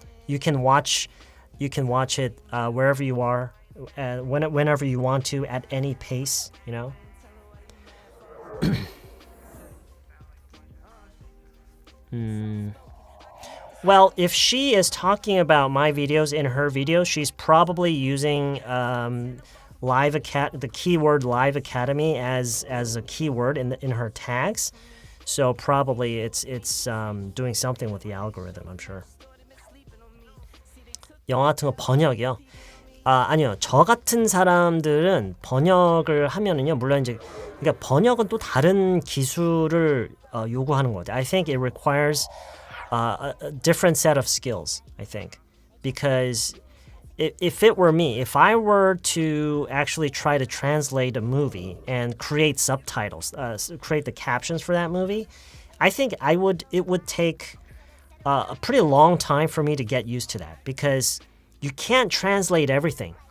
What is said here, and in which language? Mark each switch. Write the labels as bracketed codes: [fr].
[en] You can watch it wherever you are, whenever you want to, at any pace, Well, if she is talking about my videos in her video, she's probably using the keyword Live Academy as a keyword in her tags. So probably it's doing something with the algorithm, I'm sure. [ko] 영어 같은 거 번역이요. 아니요. 저 같은 사람들은 번역을 하면은요. 물론 이제 그러니까 번역은 또 다른 기술을 요구하는 것 같아요. [en] I think it requires a different set of skills, I think. Because if it were me, if I were to actually try to translate a movie and create subtitles, create the captions for that movie, I think it would take a pretty long time for me to get used to that because you can't translate everything.